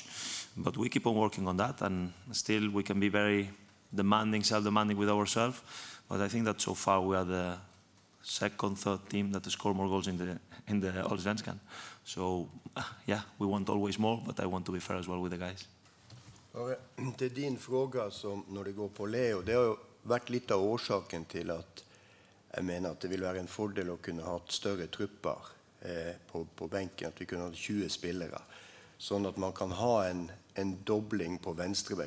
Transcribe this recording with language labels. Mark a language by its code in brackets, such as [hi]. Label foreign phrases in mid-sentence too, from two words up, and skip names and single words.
[en] But we keep on working on that, and still we can be very demanding, self-demanding with ourselves. But I think that so far we are the second, third team that score more goals in the Allsvenskan. So we want always more, but I want to be fair as well with the guys. [no] Til din fråga som når det går på Leo, det har jo vært litt av årsaken til at jeg mener at det vil være en fordel å kunne ha større trupper på benken, at vi kunne ha 20 spillere, sånn at man kan ha en dobling på venstrebekk.